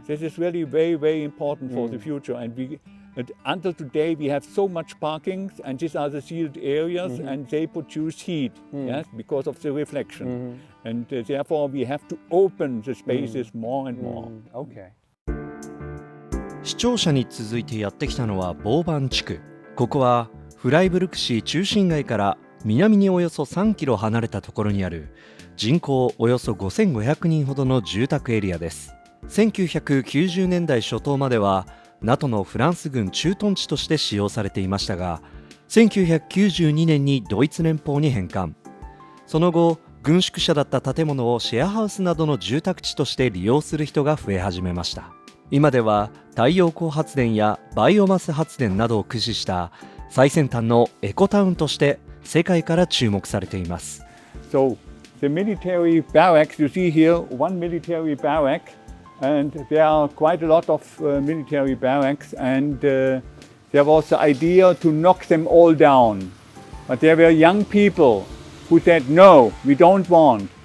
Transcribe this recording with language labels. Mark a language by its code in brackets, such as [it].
[en] This is really very, very important for the future. And until today, we have so much parkings, and these are the sealed areas, and they produce heat, yes, because of the reflection. And therefore, we have to open the spaces more and more. Okay. [ja] 視聴者に続いてやってきたのはボーバン地区。ここはフライブルク市中心街から南におよそ3キロ離れたところにある人口およそ5500人ほどの住宅エリアです。 1990年代初頭までは NATO のフランス軍駐屯地として使用されていましたが、1992年にドイツ連邦に返還。その後、軍宿舎だった建物をシェアハウスなどの住宅地として利用する人が増え始めました。今では太陽光発電やバイオマス発電などを駆使した最先端のエコタウンとして世界から注目されています。 [en] So the military barracks, you see here one military barrack, and there are quite a lot of military barracks, and there was the idea to knock them all down. But there were young people who said, no, we don't want.